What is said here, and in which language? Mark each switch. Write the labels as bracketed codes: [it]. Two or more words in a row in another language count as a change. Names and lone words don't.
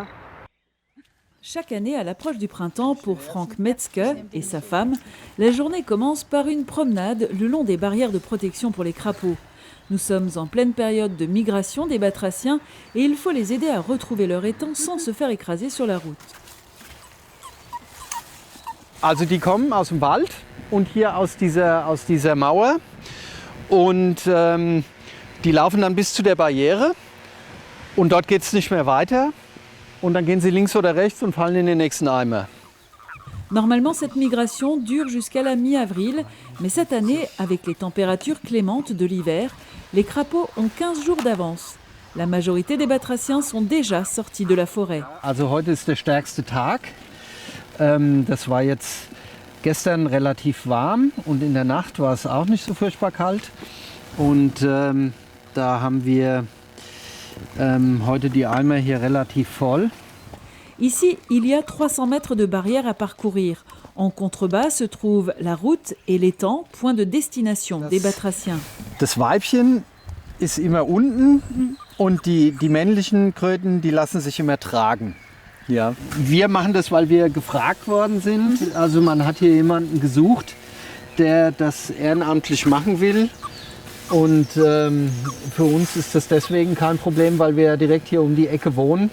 [fr] Chaque année, à l'approche du printemps, pour Frank Metzke et sa femme, la journée commence par une promenade le long des barrières de protection pour les crapauds. Nous sommes en pleine période de migration des batraciens et il faut les aider à retrouver leur étang sans se faire écraser sur la route. [de] Also die kommen aus dem Wald und hier aus dieser Mauer und die laufen dann bis zu der Barriere und dort geht es nicht mehr weiter. Und dann gehen sie links oder rechts und fallen in den nächsten Eimer. [fr] Normalement, cette migration dure jusqu'à la mi-avril, mais cette année, avec les températures clémentes de l'hiver, les crapauds ont 15 jours d'avance. La majorité des batraciens sont déjà sortis de la forêt. [de] Also heute ist der stärkste Tag. Das war jetzt gestern relativ warm und in der Nacht war es auch nicht so furchtbar kalt. Und da haben wir heute die Eimer hier relativ voll. [fr] Ici, il y a 300 mètres de barrière à parcourir. En contrebas se trouve la route et l'étang, point de destination des batraciens. [de] Das Weibchen ist immer unten und die männlichen Kröten, die lassen sich immer tragen. Ja. Wir machen das, weil wir gefragt worden sind. Also man hat hier jemanden gesucht, der das ehrenamtlich machen will. Und für uns ist das deswegen kein Problem, weil wir ja direkt hier um die Ecke wohnen.